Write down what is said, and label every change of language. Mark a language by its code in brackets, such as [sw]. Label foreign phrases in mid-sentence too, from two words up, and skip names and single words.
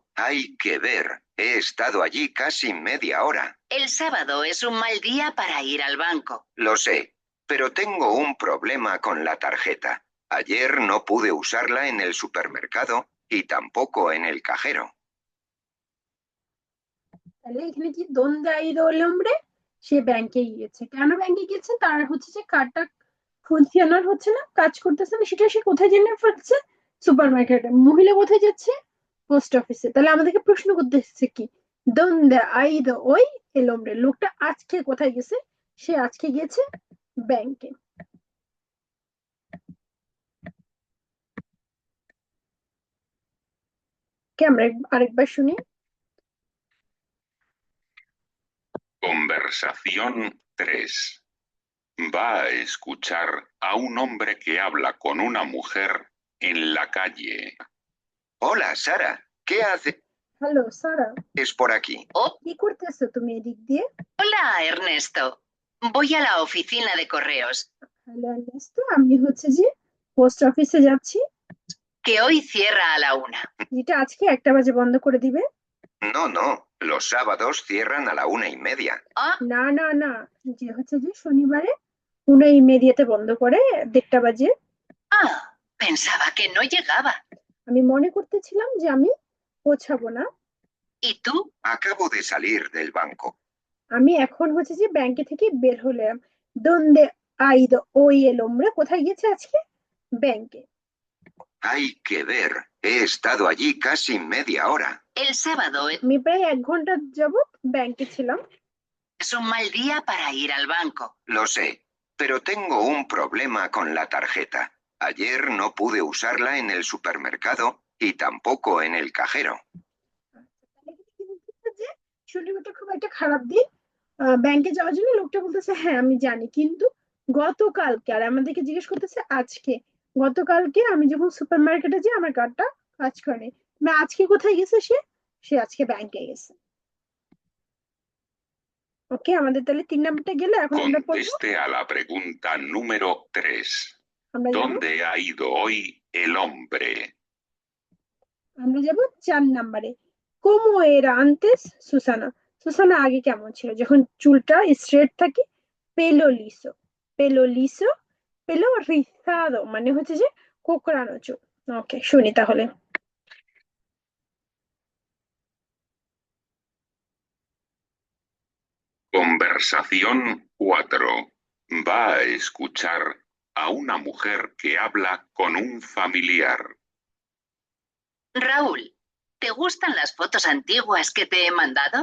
[es] Hay que ver. He estado allí casi media hora. El sábado es un mal día para ir al banco. Lo sé, pero tengo un problema con la tarjeta. Ayer no pude usarla en el supermercado y tampoco en el cajero. [bn] তাহলে এখানে কি [es] ¿Dónde ha ido el hombre? [bn] সে ব্যাংকে গিয়েছে। কেন ব্যাংকে গিয়েছে? তার হচ্ছে যে কার্ডটা ফুনকশনাল হচ্ছে না, কাজ করতেছে না, সেটা সে কোথায় জেনে ফেলছে? সুপারমার্কেটে। মহিলা কোথায় যাচ্ছে? পোস্ট অফিসে। তাহলে আমাদেরকে প্রশ্ন করতে এসেছে কি, [es] ¿Dónde ha ido hoy el hombre? [bn] লোকটা আজকে কোথায় গেছে? সে আজকে গিয়েছে ব্যাংকে। কে আমরা আরেকবার শুনি। [es] Conversación 3. Va a escuchar a un hombre que habla con una mujer en la calle. Hola, Sara. ¿Qué haces? [bn] হ্যালো সারা, [es] Es por aquí. Oh, [bn] কি করতেছো তুমি এদিক দিয়ে? [es] hola, Ernesto. Voy a la oficina de correos, [bn] হ্যালো আর্নেস্টো, আমি হচ্ছে যে পোস্ট অফিসে যাচ্ছি, [es] que hoy cierra a la 1. [bn] যেটা আজকে 1টা বাজে বন্ধ করে দিবে। [es] No. Los sábados cierran a la 1:30. Ah, [bn] না, যে হচ্ছে যে শনিবারে 1:30 বন্ধ করে, 1:30 বাজে। [es] pensaba que no llegaba. [bn] আমি মনে করতেছিলাম যে আমি পৌঁছাবো না। [es] ¿Y tú? Acabo de salir del banco. [bn] আমি এখন হচ্ছে যে ব্যাংকে থেকে বের হলাম। [es] ¿Dónde ha ido hoy el hombre? [bn] কোথায় গেছে আজকে? ব্যাংকে। [es] Hay que ver. He estado allí casi media hora. El sábado [bn] আমি প্রায় 1 ঘন্টা যাবত ব্যাংকে ছিলাম। [es] es un mal día para ir al banco. Lo sé, pero tengo un problema con la tarjeta. Ayer no pude usarla en el supermercado y tampoco en el cajero. [bn] শনিবারটা খুব একটা খারাপ দিন, ব্যাংকে যাওয়ার জন্য। লোকটা বলতেছে হ্যাঁ আমি জানি, কিন্তু গতকালকে, আর আমাদেরকে জিজ্ঞেস করতেছে আজকে, গতকালকে আমি যখন সুপারমার্কেটে যাই আমার কার্ডটা কাজ করেনি। না, আজকে কোথায় গেছে সে? সে আজকে ব্যাংকে গেছে। ওকে, আমাদের তাহলে 3 নাম্বারটা গেল। এখন আমরা পড়বো, [es] Conteste a la pregunta número 3. [bn] আমরা যাব [es] ¿Dónde ha ido hoy el hombre? [bn] 4 নাম্বারে। [es] ¿Cómo era antes Susana? [bn] সুসানা আগে কেমন ছিল? যখন চুলটা স্ট্রেট থাকে, [es] pelo liso, pelo liso, pelo rizado, [bn] মানে হচ্ছে যে কোকড়ানো চুল। ওকে, শুনি তাহলে। [es] Conversación 4. Va a escuchar a una mujer que habla con un familiar. Raúl, ¿te gustan las fotos antiguas que te he mandado?